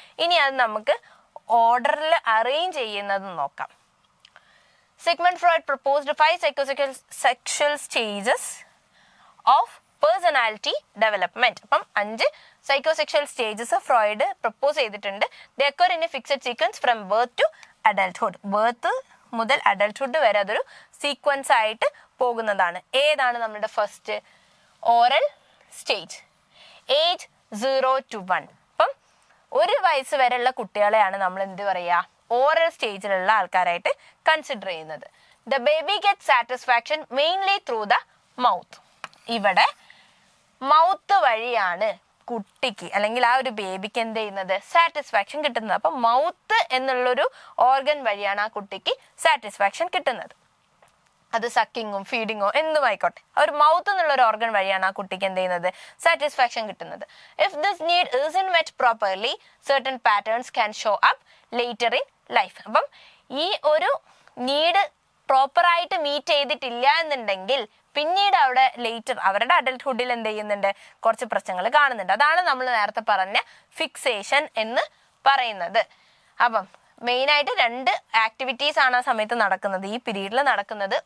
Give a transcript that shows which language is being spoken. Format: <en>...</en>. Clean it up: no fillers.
<ml>ഇനി അത് നമുക്ക് ഓർഡറിൽ അറേഞ്ച് ചെയ്യുന്നത് നോക്കാം.</ml> <en>Sigmund Freud proposed 5 psychosexual stages of personality development.</en> <ml>അപ്പം 5 psychosexual stages ഫ്രോയിഡ് പ്രപ്പോസ് ചെയ്തിട്ടുണ്ട്.</ml> <en>They occur in a fixed sequence from birth to adulthood.</en> <ml>Birth മുതൽ അഡൾട്ട്ഹുഡ് വരെ അതൊരു സീക്വൻസ് ആയിട്ട് പോകുന്നതാണ്. ഏതാണ് നമ്മുടെ first, oral stage, age 0 to 1. അപ്പം 1 വയസ്സ് വരെയുള്ള കുട്ടികളെയാണ് നമ്മൾ എന്ത് പറയുക, ഓറൽ സ്റ്റേജിലുള്ള ആൾക്കാരായിട്ട് കൺസിഡർ ചെയ്യുന്നത്.</ml> <en>The baby get satisfaction mainly through the mouth.</en> <ml>ഇവിടെ മൗത്ത് വഴിയാണ് കുട്ടിക്ക് അല്ലെങ്കിൽ ആ ഒരു ബേബിക്ക് എന്ത് ചെയ്യുന്നത്, സാറ്റിസ്ഫാക്ഷൻ കിട്ടുന്നത്. അപ്പം മൗത്ത് എന്നുള്ളൊരു ഓർഗൻ വഴിയാണ് ആ കുട്ടിക്ക് സാറ്റിസ്ഫാക്ഷൻ കിട്ടുന്നത്. അത് സക്കിങ്ങും ഫീഡിങ്ങോ എന്തുമായിക്കോട്ടെ, ആ ഒരു മൗത്ത് എന്നുള്ള ഒരു ഓർഗൻ വഴിയാണ് ആ കുട്ടിക്ക് എന്ത് ചെയ്യുന്നത്, സാറ്റിസ്ഫാക്ഷൻ കിട്ടുന്നത്.</ml> <en>If this need isn't met properly, certain patterns can show up later in life.</en> <ml>അപ്പം ഈ ഒരു നീഡ് പ്രോപ്പറായിട്ട് മീറ്റ് ചെയ്തിട്ടില്ല എന്നുണ്ടെങ്കിൽ പിന്നീട് അവിടെ ലേറ്റർ അവരുടെ അഡൽട്ട്ഹുഡിൽ എന്ത് ചെയ്യുന്നുണ്ട്, കുറച്ച് പ്രശ്നങ്ങൾ കാണുന്നുണ്ട്. അതാണ് നമ്മൾ നേരത്തെ പറഞ്ഞ ഫിക്സേഷൻ എന്ന് പറയുന്നത്. അപ്പം മെയിനായിട്ട് 2 ആക്ടിവിറ്റീസ് ആണ് ആ സമയത്ത് നടക്കുന്നത്, ഈ പീരീഡിൽ നടക്കുന്നത്.</ml>